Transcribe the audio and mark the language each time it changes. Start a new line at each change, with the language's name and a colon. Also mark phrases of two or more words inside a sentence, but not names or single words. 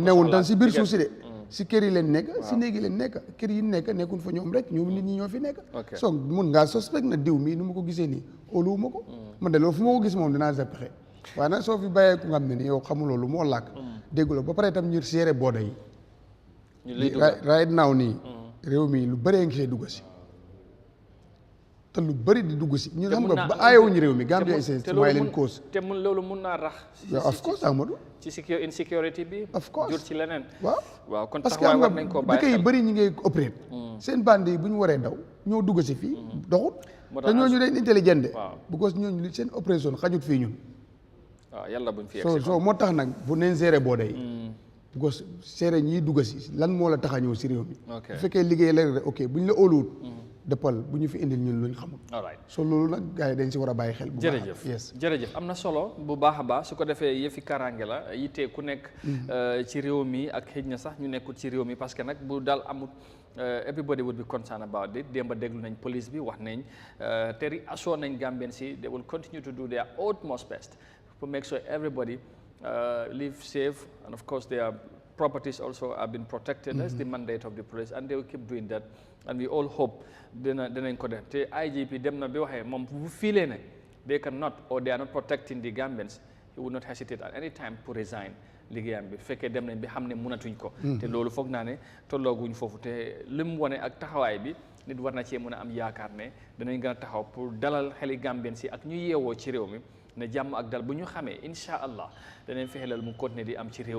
Wolof: newuñ tam si biir suuf si de si kër yi leen nekk si néeg yi leen nekk kër yi nekk nekkuñ fa ñoom rek ñoom nit ñi ñoo fi nekk so mun ngaa suspect na diw mii nu ma ko gisee nii óoluwuma ko man de loolu fu ma ko gis moom dinaa sa pexe waaye nag soo fi bàyyee ku nga xam ne ni yow xamuloo lu moo làkk dégguloo ba pare itam ñu seere booda yi
English: right now
Wolof: nii réew mi lu bëree ngi see dugg si te lu bëri di dugg si ñu xam nga ba aayewuñu réew mi
English: Gambia is a smiling coast
Wolof: te loolu mun naa rax
English: of course Amadou
Wolof: ci insecurity bi
English: of course
Wolof: jur ci leneen waaw kon
French: parce que
Wolof: taxawaay xam war nga nañ koo bàyyi dëkk yi bëri ñi ngay opéré seen bande yi bu ñu waree daw ñoo dugg si fii doxut te ñooñu leen intelligent de because ñooñu li seen opération xajut fii ñun waaw yàlla buñ fi so moo tax nag bu neen gérer boo day because gérer ñiy dugg si lan moo la tax a ñëw si réew mi bu fekkee liggéey la rek ok bu ñu la óoluwut dëppal bu ñu fi indil ñun luñ xamul so loolu nag gars yi dañ si war a bàyyi xel bu baax jërëjëf am na solo bu baax a baax su ko defee yëfi karange la yitte ku nekk ci réew mi ak xëj na sax ñu nekkul ci réew mi parce que nag bu daal amut
English: everybody would be concerned about it
Wolof: démba déglu nañ police bi wax nañ te assure nañ Gambian si
English: they will continue to do their utmost best to make sure everybody live safe and of course their properties also have been protected. That's the mandate of the police and they will keep doing that and we all hope
Wolof: dinañ ko def te IGP dem na bi waxee moom bu fiilee ne
English: they cannot or they are not protecting the Gambians he would not hesitate at any time to resign
Wolof: liggéeyam bi fekkee dem nañ bi xam ne mënatuñ ko te loolu foog naa ne tollooguñ foofu te li mu wane ak taxawaay bi nit war na cee mën a am yaakaar ne danañ gën a taxaw pour dalal xeli Gambians yi ak ñu yeewoo ci réew mi ne jàmm ak dal bu ñu xamee
Arabic: incha allah
Wolof: danañ fexelal mu continuer di am ci réew